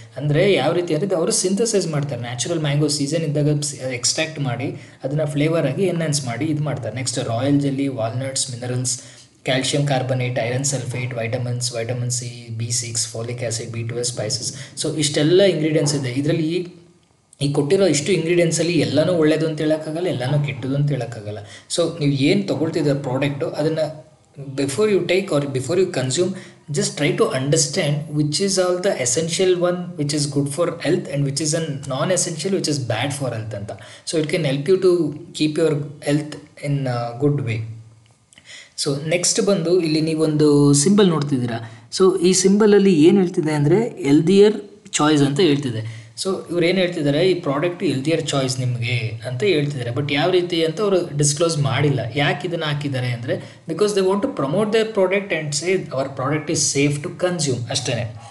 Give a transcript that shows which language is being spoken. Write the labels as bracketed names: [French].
[Kannada] ಅಂದರೆ ಯಾವ ರೀತಿ ಅಂದರೆ ಅವರು ಸಿಂಥಸೈಸ್ ಮಾಡ್ತಾರೆ. ನ್ಯಾಚುರಲ್ ಮ್ಯಾಂಗೋ ಸೀಸನ್ ಇದ್ದಾಗ ಎಕ್ಸ್ಟ್ರಾಕ್ಟ್ ಮಾಡಿ ಅದನ್ನು ಫ್ಲೇವರ್ ಆಗಿ ಎನ್ಹಾನ್ಸ್ ಮಾಡಿ ಇದು ಮಾಡ್ತಾರೆ. Next royal jelly, walnuts, minerals, calcium carbonate, iron sulphate, vitamin C, B6, folic acid, B12, spices. So ಇಷ್ಟೆಲ್ಲ ಇಂಗ್ರೀಡಿಯೆಂಟ್ಸ್ ಇದೆ ಇದರಲ್ಲಿ. ಈ ಕೊಟ್ಟಿರೋ ಇಷ್ಟು ಇಂಗ್ರೀಡಿಯೆಂಟ್ಸಲ್ಲಿ ಎಲ್ಲನೂ ಒಳ್ಳೆಯದು ಅಂತ ಹೇಳೋಕ್ಕಾಗಲ್ಲ, ಎಲ್ಲನೂ ಕೆಟ್ಟದು ಅಂತ ಹೇಳೋಕ್ಕಾಗಲ್ಲ. ಸೊ ನೀವು ಏನು ತೊಗೊಳ್ತಿದ್ದೀರ ಪ್ರಾಡಕ್ಟು, ಅದನ್ನು [English] Before you take or before you consume, just try to understand which is all the essential one which is good for health and which is a non-essential which is bad for health anta. So it can help you to keep your health in a good way. [Kannada] So next ಬಂದು ಇಲ್ಲಿ ನೀವೊಂದು symbol ನೋಡ್ತಿದ್ದೀರಾ. So ಈ ಸಿಂಬಲಲ್ಲಿ ಏನು ಹೇಳ್ತಿದೆ ಅಂದರೆ healthier choice ಅಂತ ಹೇಳ್ತಿದೆ. So ಇವ್ರು ಏನು ಹೇಳ್ತಿದ್ದಾರೆ, ಈ ಪ್ರಾಡಕ್ಟ್ ಹೆಲ್ದಿಯರ್ ಚಾಯ್ಸ್ ನಿಮಗೆ ಅಂತ ಹೇಳ್ತಿದ್ದಾರೆ. [English] but [Kannada] ಯಾವ ರೀತಿ ಅಂತ ಅವರು ಡಿಸ್ಕ್ಲೋಸ್ ಮಾಡಿಲ್ಲ. ಯಾಕೆ ಇದನ್ನು ಹಾಕಿದ್ದಾರೆ ಅಂದರೆ [English] Because they want to promote their product and say our product is safe to consume ಅಷ್ಟೇ.